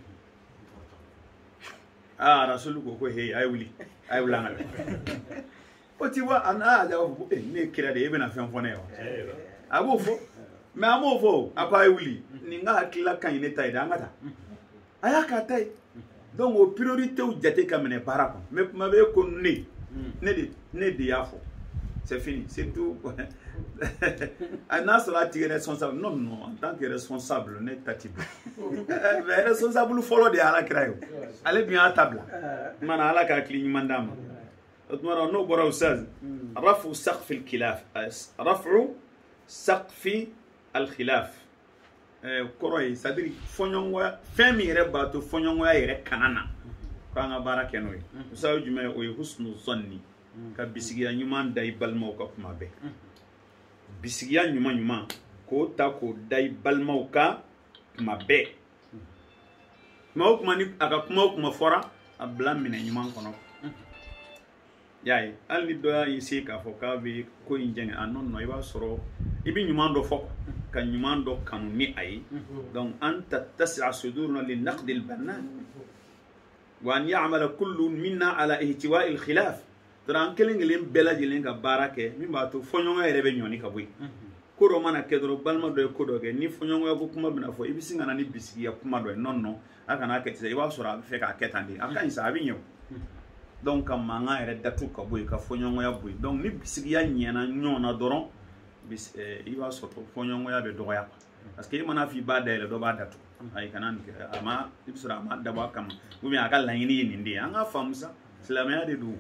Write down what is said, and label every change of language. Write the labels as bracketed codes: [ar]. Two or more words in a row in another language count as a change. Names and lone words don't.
[bm] rasulu ko he a ye wuli a ye wuli an ka o ti wa a n'a y'a fɔ ko ne ye kira de ye e bɛna fɛn fɔ ne ye wa a b'o fɔ mais a m'o fɔ a ko a ye wuli nin ka hakilila ka ɲi ne ta ye dɛ an ka taa a y'a k'a ta ye donc o priorité jate ka minɛ baara kɔnɔ mais kuma bɛ ko ne de y'a fɔ [fr] c'est fini c'est tout [bm] n'a sɔrɔ a tigi responsable [fr] non en tant que responsable [bm] ne ta ti bila mais responsable fɔlɔ de ye alakira ye ale dun y'a ta bila mana ala ka hakili ɲuman d'a ma o tuma na n'o bɔra ustaz [ar] رفع سقف الخلاف رفع سقف الخلاف [bm] kɔrɔ ye [fr] c'est à dire [bm] fɔɲɔgɔnkɔya fɛn min yɛrɛ b'a to fɔɲɔgɔnkɔya yɛrɛ kana na k'an ka baara kɛ n'o ye ustaz jumɛn o ye [ar] حسن الظن [bm] ka bisigiya ɲuman da i balimaw ka kuma bɛɛ bisigiya ɲuman ɲuman k'o ta k'o da i balimaw ka kuma bɛɛ kuma o kuma ni a ka kuma o kuma fɔra a bila minɛ ɲuman kɔnɔ y'a ye hali ni dɔ y'a se k'a fɔ k'a bɛ ko in jɛngɛ a nɔ i b'a sɔrɔ i bɛ ɲuman dɔ fɔ ka ɲuman dɔ kanu ni a ye donc [ar] أن تتسع صدورنا لنقد البنان وأن يعمل كل منا على احتواء الخلاف [bm] dɔrɔn an kelen kelen bɛɛ lajɛlen ka baara kɛ min b'a to fɔɲɔgɔnya yɛrɛ bɛ ɲɔni ka bɔ yen ko dɔ mana kɛ dɔrɔn balima dɔ ye ko dɔ kɛ ni fɔɲɔgɔnya ko kuma bɛna fɔ i bɛ sin ka na ni bisigiya kuma dɔ ye non a kana kɛ ten i b'a sɔrɔ a bɛ fɛ k'a kɛ tan de a ka ɲi sa a bɛ ɲɛ o donc ka mankan yɛrɛ datu ka bɔ yen ka fɔɲɔgɔnya bɔ yen donc ni bisigiya ɲɛna ɲɔgɔn na dɔrɔn i b'a sɔrɔ fɔɲɔgɔnya bɛ dɔgɔya parce que i mana fɔ i b'a dayɛlɛ dɔ b'a datugu ayi kana nin kɛ i bɛ sɔrɔ a ma dabɔ a kama [fr] ou bien [bm] a ka laɲini ye nin de ye an ka faamu sa silamɛya de don